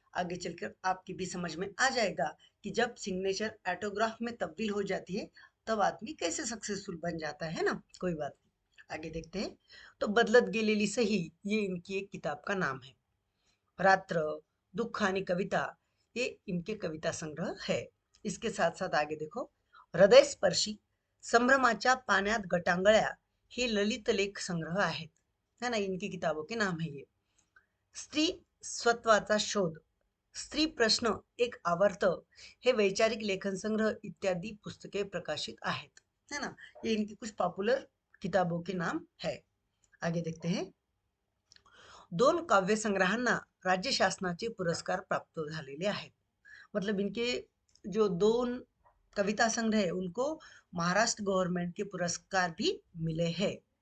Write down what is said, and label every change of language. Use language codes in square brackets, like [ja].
[hi] आगे चलकर आपकी भी समझ में आ जाएगा कि जब सिग्नेचर ऑटोग्राफ में तब्दील हो जाती है तब आदमी कैसे सक्सेसफुल बन जाता है ना। कोई बात नहीं, आगे देखते हैं। तो बदलत गेलेली सही, ये इनकी एक किताब का नाम है। रात्र, दुःख आणि कविता, ये इनके कविता संग्रह है। इसके साथ साथ आगे देखो, [mr] हृदयस्पर्शी, संभ्रमाच्या पाण्यात गटांगळ्या, हे ललित लेख संग्रह आहेत। [hi] है ना, इनकी किताबों के नाम है ये। [mr] स्त्री स्वत्वाचा शोध, स्त्री प्रश्न एक आवर्त, हे वैचारिक लेखन संग्रह इत्यादि पुस्तके प्रकाशित आहेत। [hi] है ना, ये इनकी कुछ पॉपुलर किताबों के नाम है। आगे देखते हैं। [mr] दोन काव्यसंग्रहांना राज्य शासनाचे पुरस्कार प्राप्त झालेले आहेत। [hi] मतलब इनके जो दोन कविता संग्रह है उनको महाराष्ट्र गवर्नमेंट के पुरस्कार भी मिले हैं।